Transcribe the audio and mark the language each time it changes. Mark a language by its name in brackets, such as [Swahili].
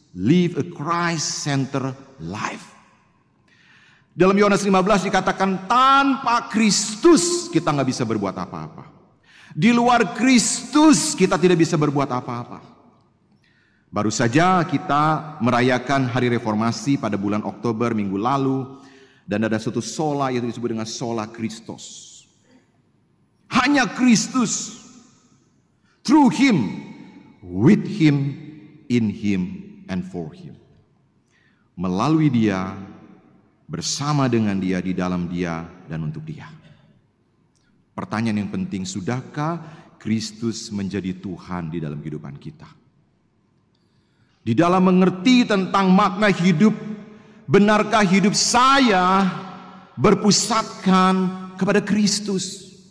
[English] Live a Christ-centered life. [Indonesian] Dalam Yohanes 15 dikatakan tanpa Kristus kita nggak bisa berbuat apa-apa. Di luar Kristus kita tidak bisa berbuat apa-apa. Baru saja kita merayakan Hari Reformasi pada bulan Oktober minggu lalu, dan ada suatu sola yang disebut dengan sola Christos. Hanya Kristus, [English] through Him, with Him, in Him, and for Him. [Indonesian] Melalui Dia, bersama dengan Dia, di dalam Dia, dan untuk Dia. Pertanyaan yang penting, sudahkah Kristus menjadi Tuhan di dalam kehidupan kita? Di dalam mengerti tentang makna hidup, benarkah hidup saya berpusatkan kepada Kristus?